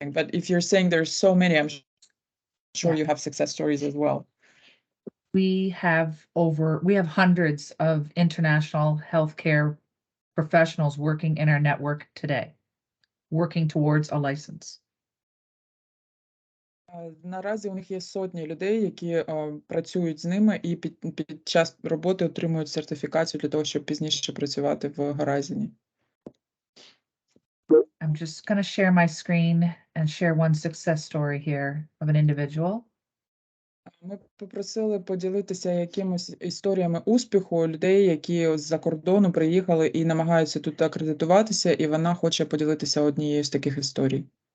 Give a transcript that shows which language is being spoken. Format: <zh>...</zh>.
<en>But if you're saying there's so many, I'm sure you have success stories as well. We have hundreds of international healthcare professionals working in our network today, working towards a license.</en> <uk>Наразі у них є сотні людей, які працюють з ними і під час роботи отримують сертифікацію для того, щоб пізніше працювати в Horizon.</uk> <en>I'm just going to share my screen and share one success story here of an individual.</en> <uk>Ми попросили поділитися якимось історіями успіху людей, які з-за кордону приїхали і намагаються тут акредитуватися, і вона хоче поділитися однією з таких історій.</uk>